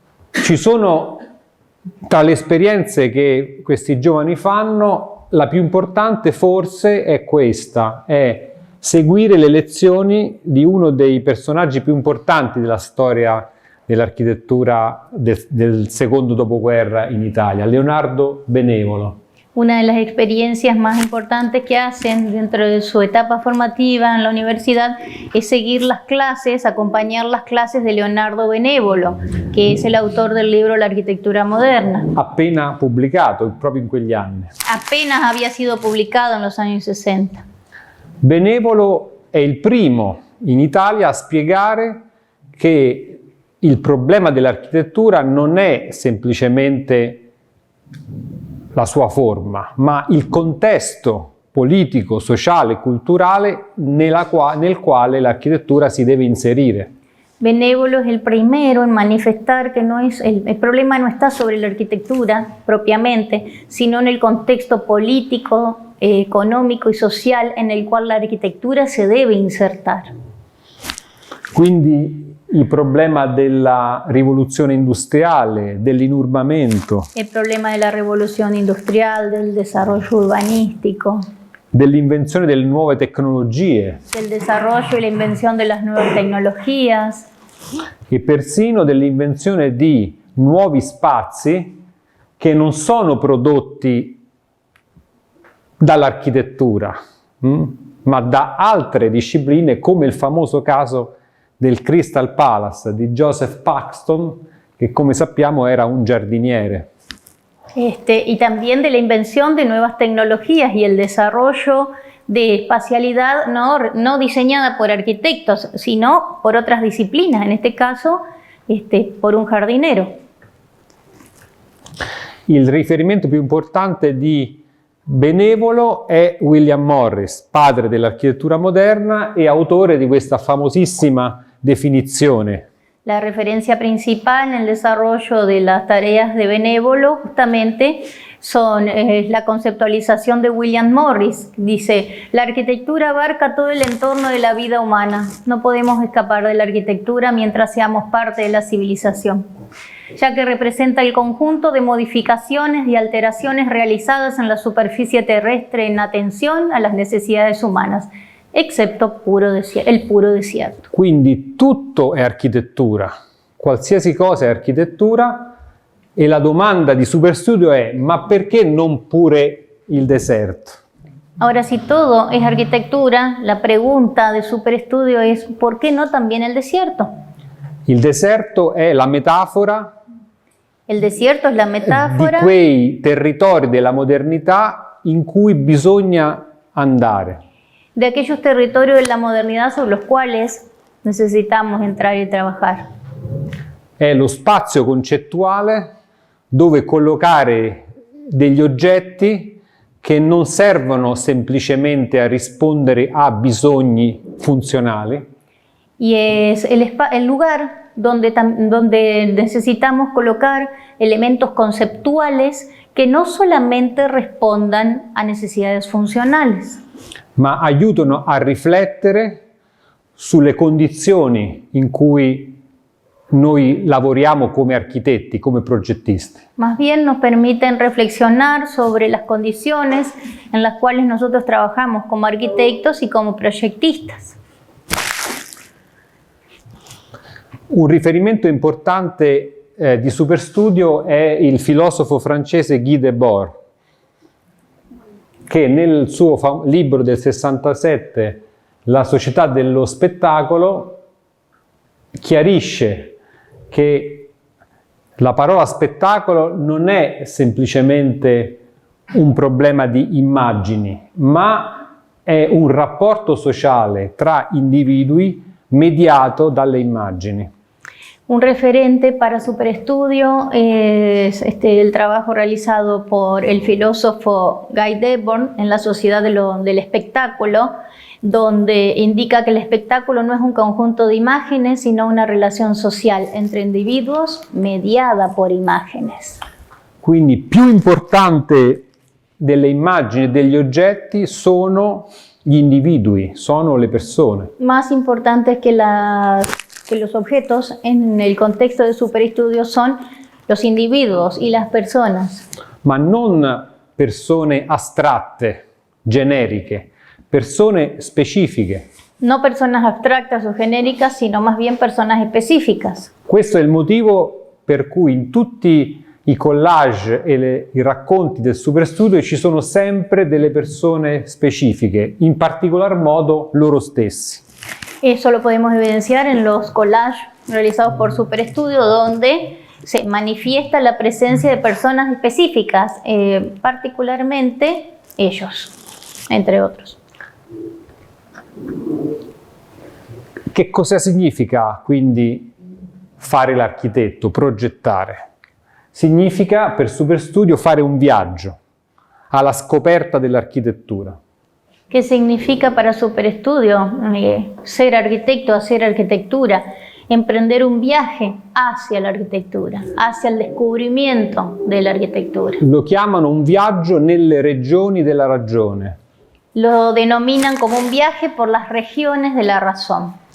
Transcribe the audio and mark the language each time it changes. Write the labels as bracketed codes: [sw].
[it] Ci sono tra le esperienze che questi giovani fanno, la più importante forse è questa, è seguire le lezioni di uno dei personaggi più importanti della storia dell'architettura del secondo dopoguerra in Italia, Leonardo Benevolo. [es] Una de las experiencias más importantes que hacen dentro de su etapa formativa en la universidad es seguir las clases, acompañar las clases de Leonardo Benevolo, que es el autor del libro La arquitectura moderna. [it] Appena pubblicato, proprio in quegli anni. [es] Apenas había sido publicado en los años 60. [it] Benevolo è il primo in Italia a spiegare che il problema dell'architettura non è semplicemente la sua forma, ma il contesto politico, sociale, culturale nel quale l'architettura si deve inserire. [es] Benevolo es el primero en manifestar que el problema no está sobre la arquitectura propiamente, sino en el contexto político, económico y social en el cual la arquitectura se debe insertar. [it] Quindi il problema della rivoluzione industriale, dell'inurbamento, [es] El problema de la revolución industrial, del desarrollo urbanístico, [it] dell'invenzione delle nuove tecnologie [es] del desarrollo y la invención de las nuevas tecnologías [it] e persino dell'invenzione di nuovi spazi che non sono prodotti dall'architettura, ma da altre discipline, come il famoso caso del Crystal Palace di Joseph Paxton, che come sappiamo era un giardiniere. [es] y también de la invención de nuevas tecnologías y el desarrollo de espacialidad no diseñada por arquitectos, sino por otras disciplinas, en este caso por un jardinero. [it] Il riferimento più importante di Benevolo è William Morris, padre dell'architettura moderna e autore di questa famosissima definizione. [es] La referencia principal en el desarrollo de las tareas de Benevolo justamente son la conceptualización de William Morris. Dice, la arquitectura abarca todo el entorno de la vida humana. No podemos escapar de la arquitectura mientras seamos parte de la civilización, ya que representa el conjunto de modificaciones y alteraciones realizadas en la superficie terrestre en atención a las necesidades humanas, excepto el puro desierto. [it] Quindi tutto è architettura, qualsiasi cosa è architettura, e la domanda di Superstudio è: ma perché non pure il deserto? [es] Ahora, si todo es arquitectura, la pregunta de Superestudio es ¿por qué no también el desierto? [it] Il deserto è la metafora [es] El desierto es la [it] di [es] metáfora [it] quei territori della modernità in cui bisogna andare. [es] de aquellos territorios de la modernidad sobre los cuales necesitamos entrar y trabajar. [it] È lo spazio concettuale dove collocare degli oggetti che non servono semplicemente a rispondere a bisogni funzionali, [es] Y es el lugar donde necesitamos colocar elementos conceptuales que no solamente respondan a necesidades funcionales, [it] ma aiutano a riflettere sulle condizioni in cui noi lavoriamo come architetti, come progettisti. [es] más bien nos permiten reflexionar sobre las condiciones en las cuales nosotros trabajamos como arquitectos y como proyectistas. [it] Un riferimento importante di Superstudio è il filosofo francese Guy Debord, che nel suo libro del 67, la società dello spettacolo chiarisce che la parola spettacolo non è semplicemente un problema di immagini, ma è un rapporto sociale tra individui mediato dalle immagini. [es] Un referente para Superestudio es el trabajo realizado por el filósofo Guy Debord en la Sociedad del Espectáculo, donde indica que el espectáculo no es un conjunto de imágenes, sino una relación social entre individuos mediada por imágenes. [it] Quindi più importante delle immagini e degli oggetti sono gli individui, sono le persone. [es] Más importantes que los objetos en el contexto de Superestudio son los individuos y las personas. [it] Ma non persone astratte, generiche, persone specifiche. [es] No personas abstractas o genéricas, sino más bien personas específicas. [it] Questo è il motivo per cui in tutti i collage e i racconti del Superestudio ci sono sempre delle persone specifiche, in particolar modo loro stessi. [es] Eso lo podemos evidenciar en los collages realizados por Superestudio, donde se manifiesta la presencia de personas específicas, particularmente ellos, entre otros. [it] Che cosa significa quindi fare l'architetto, progettare? Significa per Superestudio fare un viaggio alla scoperta dell'architettura. [es] ¿Qué significa para Superestudio ser arquitecto, hacer arquitectura? Emprender un viaje hacia la arquitectura, hacia el descubrimiento de la arquitectura. [it] Lo chiamano un viaggio nelle regioni della ragione. [es] Lo denominan como un viaje por las regiones de la razón.